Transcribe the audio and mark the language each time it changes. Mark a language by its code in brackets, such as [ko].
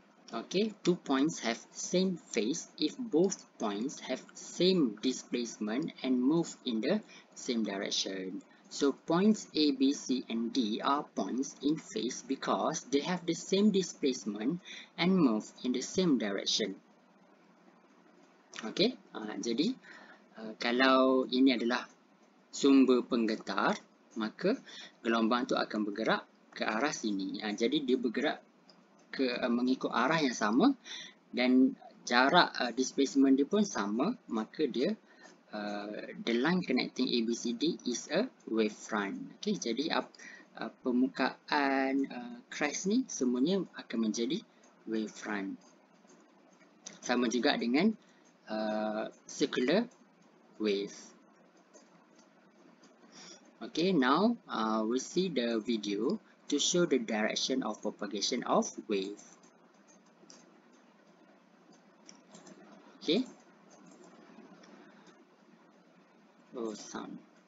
[en] Okay, two points have same phase if both points have same displacement and move in the same direction. So points A, B, C and D are points in phase because they have the same displacement and move in the same direction. [ms] Okay, jadi kalau ini adalah sumber penggetar, maka gelombang tu akan bergerak ke arah sini. Jadi dia bergerak mengikut arah yang sama dan jarak displacement dia pun sama, maka dia [en] the line connecting ABCD is a wavefront. [ms] Okay, jadi permukaan crest ni semuanya akan menjadi wavefront. Sama juga dengan circular wave. [en] Okay, now we'll see the video to show the direction of propagation of wave. Okay. Oh, sound.